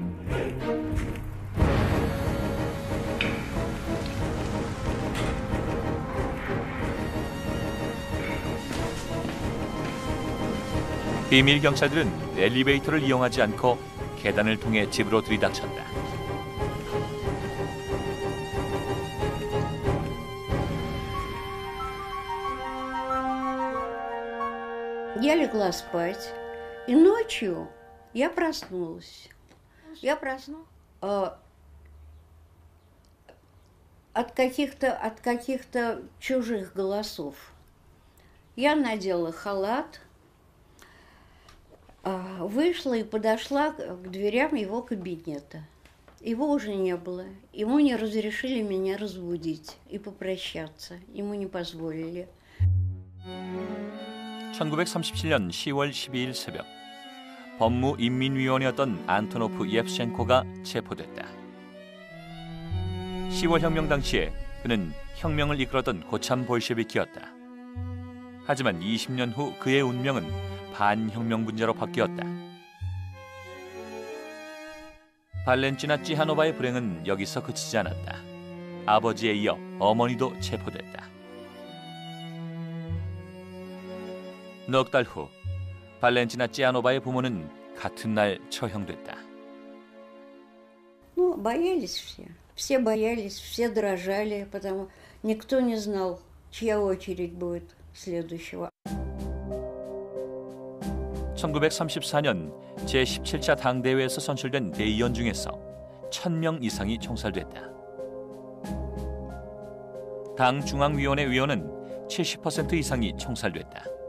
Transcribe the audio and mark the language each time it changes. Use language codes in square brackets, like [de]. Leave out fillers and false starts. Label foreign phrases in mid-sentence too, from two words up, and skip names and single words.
[ko] 비밀 경찰들은 엘리베이터를 이용하지 않고 계단을 통해 집으로 들이닥쳤다. [ru] Я легла спать, и ночью я проснулась. Я проснулась от каких-то чужих голосов. Я надела халат, вышла и подошла к дверям его кабинета. Его уже не было. Ему не разрешили меня разбудить и попрощаться. Ему не позволили. [ko] 1937년 10월 12일 새벽 법무인민위원이었던 안토노프 예프셴코가 체포됐다. 10월 혁명 당시에 그는 혁명을 이끌었던 고참 볼셰비키였다. 하지만 20년 후 그의 운명은 반혁명 분자로 바뀌었다. 발렌티나 찌하노바의 불행은 여기서 그치지 않았다. 아버지에 이어 어머니도 체포됐다. 넉 달 후 발렌티나 찌하노바의 부모는 같은 날 처형됐다. [ru] Ну, боялись все. Все боялись, все дрожали, потому никто не знал, чья очередь будет следующего. [ko] 1934년 제17차 당대회에서 선출된 대의원 중에서 1000명 이상이 총살됐다. 당 중앙위원회 위원은 70% 이상이 총살됐다.